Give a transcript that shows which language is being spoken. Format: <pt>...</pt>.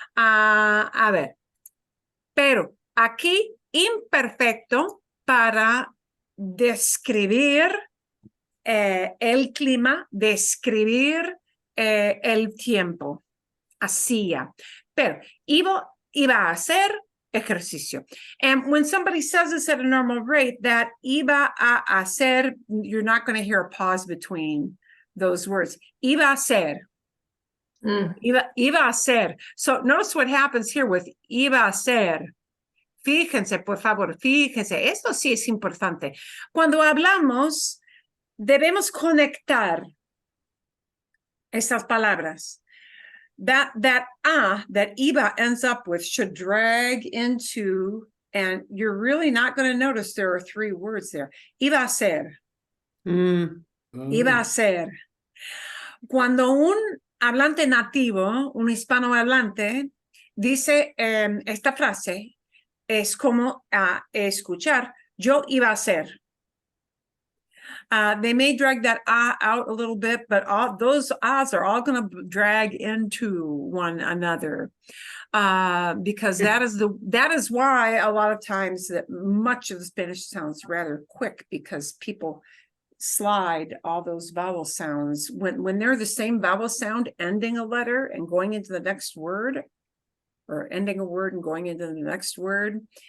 <es>A ver. Pero aquí imperfecto para describir el clima, describir el tiempo. Hacía. Pero iba a hacer ejercicio.</es> <en>And when somebody says this at a normal rate, that iba a hacer, you're not going to hear a pause between those words.</en> <es>Iba a hacer. Iba a hacer.</es> <en>So notice what happens here with iba a hacer.</en> <es>Fíjense, por favor, fíjense, esto sí es importante. Cuando hablamos, debemos conectar estas palabras.</es> <en>That that iba ends up with should drag into, and you're really not going to notice there are three words there.</en> <es>Iba a ser, iba a ser. Cuando un hablante nativo, un hispanohablante, dice esta frase, es como escuchar, yo iba a ser.</es> <en>They may drag that out a little bit, but all those ahs are all going to drag into one another, because that is why a lot of times that much of the Spanish sounds rather quick, because people slide all those vowel sounds when they're the same vowel sound ending a letter and going into the next word, or ending a word and going into the next word.</en>